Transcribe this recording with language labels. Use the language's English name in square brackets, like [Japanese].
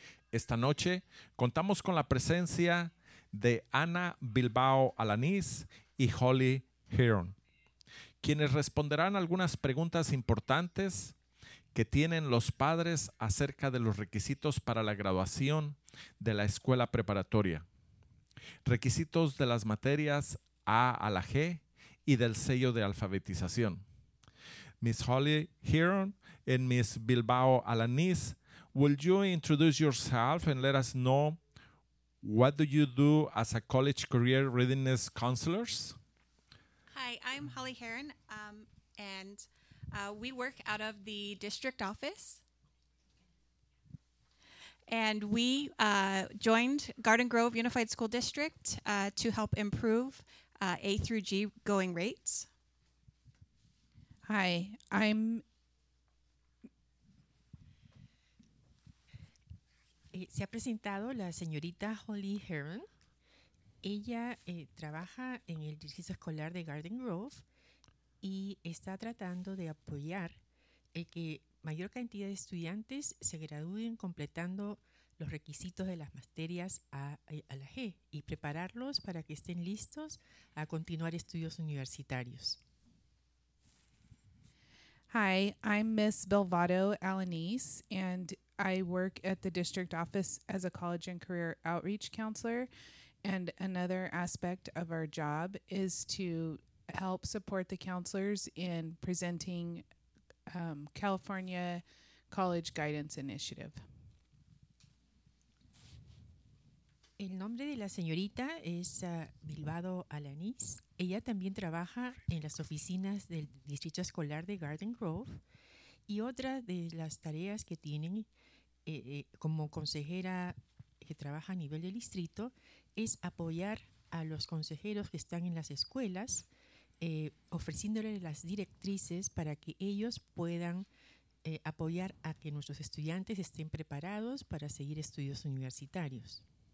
[Spanish] Esta noche contamos con la presencia de Ana Bilbao Alaniz y Holly Heron, quienes responderán algunas preguntas importantes que tienen los padres acerca de los requisitos para la graduación de la escuela preparatoria, requisitos de las materias A a la G y del sello de alfabetización. [English] Miss Holly Heron and Miss Bilbao Alaniz, will you introduce yourself and let us know what do you do as a college career readiness counselors? Hi, I'm Holly Heron, and we work out of the district office. And we joined Garden Grove Unified School District to help improve A through G going rates. Hi, I'm [Spanish] Se ha presentado la señorita Holly Heron. Ella trabaja en el distrito escolar de Garden Grove y está tratando de apoyar el que mayor cantidad de estudiantes se gradúen completando los requisitos de las materias a la G y prepararlos para que estén listos a continuar estudios universitarios. [English] Hi, I'm Miss Belvado Alaniz, and I work at the district office as a college and career outreach counselor, and another aspect of our job is to help support the counselors in presenting California College Guidance Initiative. [Spanish] El nombre de la señorita es Bilbao Alaniz. Ella también trabaja en las oficinas del Distrito Escolar de Garden Grove, y otra de las tareas que tienen como consejera que trabaja a nivel del distrito es apoyar a los consejeros que están en las escuelas, ofreciéndoles las directrices para que ellos puedan apoyar a que nuestros estudiantes estén preparados para seguir estudios universitarios.